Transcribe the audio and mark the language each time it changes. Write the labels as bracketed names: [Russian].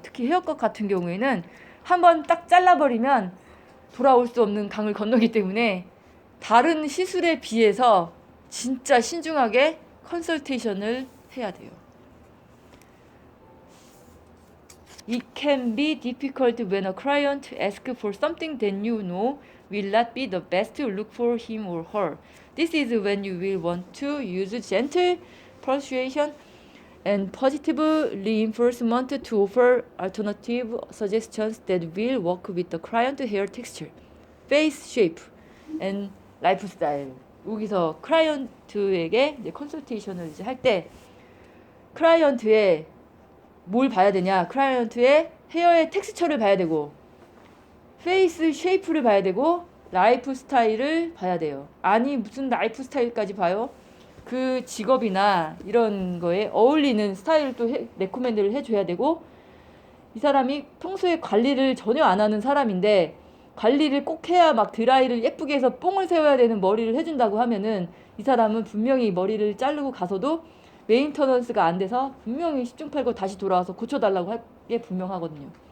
[Korean] 특히 헤어컷 같은 경우에는 한번 딱 잘라버리면 돌아올 수 없는 강을 건너기 때문에 다른 시술에 비해서 진짜 신중하게 컨설테이션을 해야 돼요. [English] It can be difficult when a client asks for something that you know will not be the best look for him or her. This is when you will want to use gentle persuasion and positive reinforcement to offer alternative suggestions that will work with the client hair texture, face shape, and lifestyle. [Korean] 여기서 클라이언트에게 이제 컨설테이션을 이제 할 때 클라이언트의 뭘 봐야 되냐? 클라이언트의 헤어의 텍스처를 봐야 되고 페이스 쉐이프를 봐야 되고 라이프 스타일을 봐야 돼요. 아니 무슨 라이프 스타일까지 봐요? 그 직업이나 이런 거에 어울리는 스타일을 또 레코멘드를 해줘야 되고 이 사람이 평소에 관리를 전혀 안 하는 사람인데 관리를 꼭 해야 막 드라이를 예쁘게 해서 뽕을 세워야 되는 머리를 해준다고 하면은 이 사람은 분명히 머리를 자르고 가서도 메인터넌스가 안 돼서 분명히 10중 8구 다시 돌아와서 고쳐달라고 할 게 분명하거든요.